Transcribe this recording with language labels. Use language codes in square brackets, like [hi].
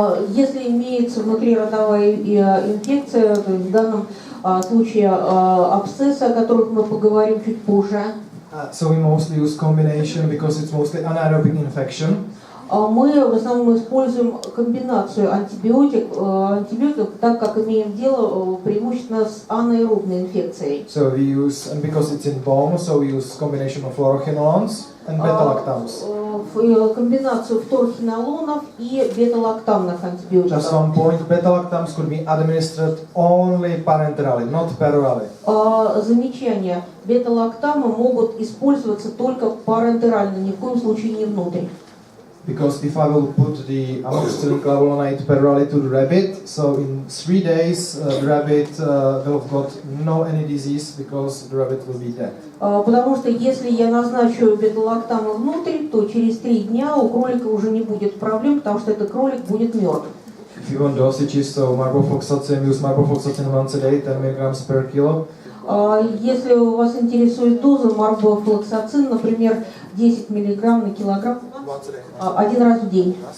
[ru] Если имеется внутриротовая инфекция, то в данном случае абсцессы, о которых мы поговорим чуть позже. [en] So we mostly use combination because it's mostly anaerobic infection. [ru] Мы в основном используем комбинацию антибиотиков, так как имеем дело преимущественно с анаэробной инфекцией. [en] So we use, and because it's in bone, so we use combination of fluoroquinolones and beta-lactams. [ru] Комбинацию фторхинолонов и бета-лактамных антибиотиков. [en] Just one point, beta-lactams could be administered only parenterally, not perorally. [ru] Замечание. Бета-лактамы могут использоваться только парентерально, ни в коем случае не внутрь. [en] Because if I will put the amoxicillin clavulanate perorally to the rabbit, so in 3 days the rabbit will have got no any disease because the rabbit will be dead. [ru] Потому что если я назначу бета-лактамы внутрь, то через 3 дня у кролика уже не будет проблем, потому что этот кролик будет мертв. [en] If you want dosages, so marbofloxacin, use marbofloxacin once a day, 10 milligrams per kilo. [ru] Если вас интересует доза морбофлоксацин, например, 10 мг на килограмм, один раз в день.